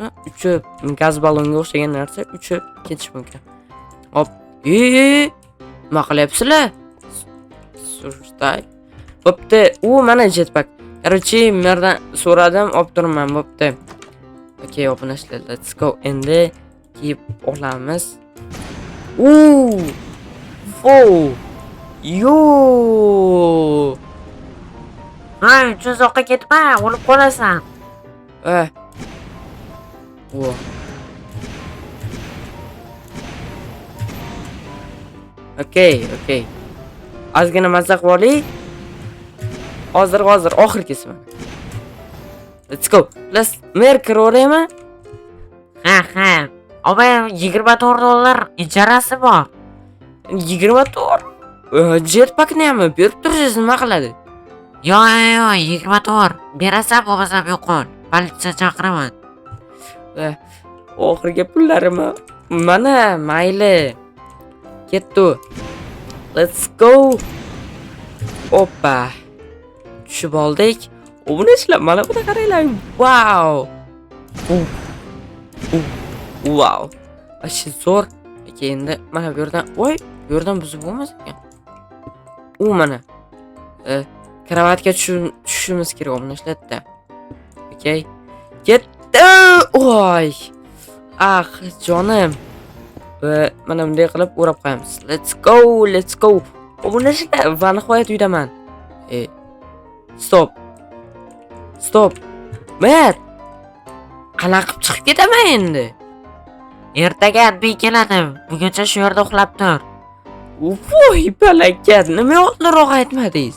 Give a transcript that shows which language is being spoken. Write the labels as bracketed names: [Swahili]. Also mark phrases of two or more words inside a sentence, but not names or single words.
[Uzbek] Uchi gaz ballonga o'xshagan narsa, uchi ketish mumkin. Hop. Nima qilyapsizlar? Surday. Bo'pti. U mana jetpack. Короче, mendan so'radim, olib turman, bo'pti. Okay, obunishlar, [English] let's go. [Uzbek] Endi kiyib olamiz. Yo! Hay, uzoqqa ketma, o'lib qolasan. [English] Wo. Okay. [Uzbek] Ozgina mazza qilib oling. Hozir oxirgisi mana. [English] Let's go. [Uzbek] Mer kiraveraymi? Ha. Oba $24 ijarasi bor. 24. Jetpackni ham berib tursiz, nima qiladi? Yo, 24. Berasan, bo'lmasam yo'qol. Politsiya chaqiraman. Oxirgi pullarim. Mana, mayli. Ketdi. [English] Let's go. [Uzbek] Oppa. Tushib oldik. Buni ishlab, mana buni qaranglar. [English] Wow. Wow. [Uzbek] Ashi zo'r. Endi mana bu yerdan, bu yerdan buzib bo'lmas ekan. Mana. Kravatga tushishimiz kerak uni ishlatdi. Okay. Ketdi. Oy. Jonim. Mana bunday qilib o'rab qo'yamiz. [English] Let's go. [Uzbek] Buni ishla, va nihoyat uydaman. [English] Stop. [Uzbek] Mer. Qanaqa qilib chiqib ketaman endi? Ertaga adbiy keladi. Buguncha shu yerda uxlab tur. Voy, balakat, nima oldinroq aytmadingiz?